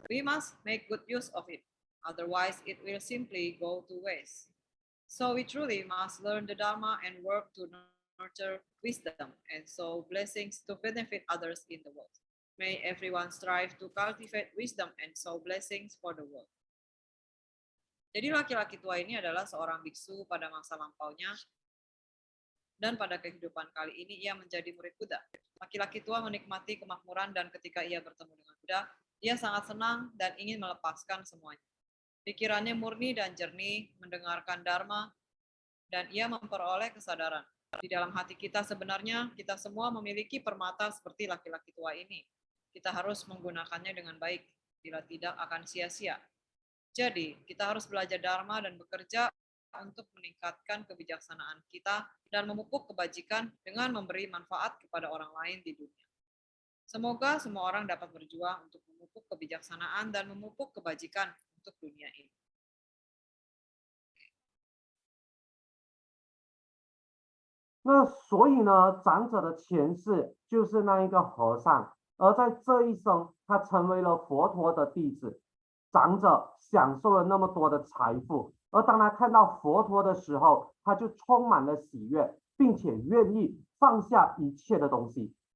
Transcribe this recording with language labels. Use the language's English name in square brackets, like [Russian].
[English] We must make good use of it. Otherwise, it will simply go to waste. So we truly must learn the Dharma and work to nurture wisdom and sow blessings to benefit others in the world. May everyone strive to cultivate wisdom and sow blessings for the world. [Indonesian] Jadi laki-laki tua ini adalah seorang biksu pada masa lampaunya dan pada kehidupan kali ini ia menjadi murid Buddha. Laki-laki tua menikmati kemakmuran dan ketika ia bertemu dengan Buddha, ia sangat senang dan ingin melepaskan semuanya. Pikirannya murni dan jernih, mendengarkan Dharma, dan ia memperoleh kesadaran. Di dalam hati kita sebenarnya, kita semua memiliki permata seperti laki-laki tua ini. Kita harus menggunakannya dengan baik, bila tidak akan sia-sia. Jadi, kita harus belajar Dharma dan bekerja untuk meningkatkan kebijaksanaan kita dan memupuk kebajikan dengan memberi manfaat kepada orang lain di dunia. Semoga semua orang dapat berjuang untuk memupuk kebijaksanaan dan memupuk kebajikan untuk dunia ini. [Chinese] 那所以呢，长者的前世就是那一个和尚，而在这一生，他成为了佛陀的弟子。长者享受了那么多的财富，而当他看到佛陀的时候，他就充满了喜悦，并且愿意放下一切的东西。